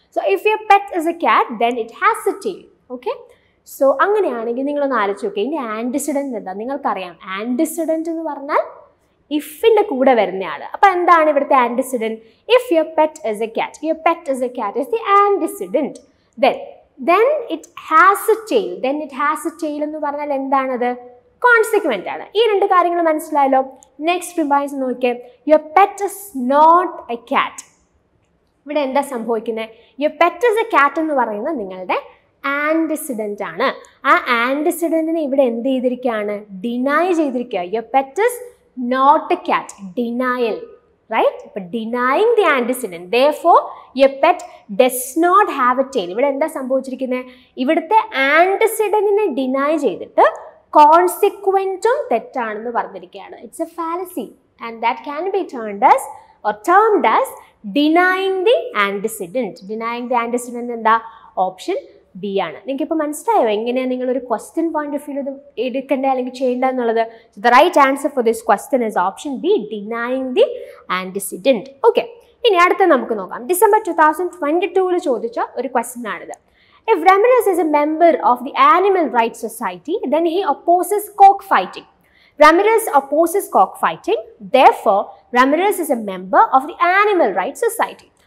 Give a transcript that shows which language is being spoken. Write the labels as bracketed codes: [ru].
[en] So if your pet is a cat then it has a tail. Okay, so [ml] അങ്ങനെയാണെങ്കിൽ നിങ്ങളൊന്ന് ആലോചിച്ച് നോക്കുക, ഇതിൻ്റെ ആൻറ്റിസിഡൻറ്റ് എന്താ? നിങ്ങൾക്കറിയാം, ആൻറ്റിസിഡൻറ്റ് എന്ന് പറഞ്ഞാൽ ഇഫിൻ്റെ കൂടെ വരുന്നയാൾ. അപ്പോൾ എന്താണ് ഇവിടുത്തെ antecedent? [en] If your pet is a cat, your pet is a cat is the antecedent. then it has a tail. then it has a tail [ml] എന്ന് പറഞ്ഞാൽ എന്താണത്? കോൺസിക്വൻ്റ് ആണ്. ഈ 2 കാര്യങ്ങൾ മനസ്സിലായല്ലോ. [en] Next premise നോക്കിയേ, your pet is not a cat. [ml] ഇവിടെ എന്താ സംഭവിക്കുന്നത്? [en] your pet is a cat [ml] എന്ന് പറയുന്നത് നിങ്ങളുടെ ആൻറ്റിസിഡൻ്റ് ആണ്. ആ ആൻറ്റിസിഡൻറ്റിനെ ഇവിടെ എന്ത് ചെയ്തിരിക്കുകയാണ്? ഡിനൈ ചെയ്തിരിക്കുക. [en] Your pet is not a cat, denial, right? But denying the antecedent, therefore your pet does not have a tail. [ml] ഇവിടെ എന്താ സംഭവിച്ചിരിക്കുന്നത്? ഇവിടുത്തെ ആൻറ്റിസിഡൻറ്റിനെ ഡിനൈ ചെയ്തിട്ട് കോൺസിക്വൻറ്റും തെറ്റാണെന്ന് പറഞ്ഞിരിക്കുകയാണ്. [en] It's a fallacy and that can be termed as or termed as denying the antecedent. Denying the antecedent [ml] എന്താ? Option B ആണ്. നിങ്ങൾക്ക് ഇപ്പോൾ മനസ്സിലായോ എങ്ങനെയാണ് നിങ്ങളൊരു ക്വസ്റ്റ്യൻ പോയിന്റ് ഓഫ് വ്യൂ ഇത് എടുക്കേണ്ടത് അല്ലെങ്കിൽ ചെയ്യേണ്ടത് എന്നുള്ളത്? [en] The right answer for this question is option B, denying the antecedent. [ml] Okay, ഇനി അടുത്ത നമുക്ക് നോക്കാം. ഡിസംബർ 2022 ചോദിച്ച ഒരു ക്വസ്റ്റ്യൻ ആണിത്. [en] If Ramirez is a member of the Animal Rights Society, then he opposes cockfighting. Ramirez opposes cockfighting, therefore Ramirez is a member of the Animal Rights Society.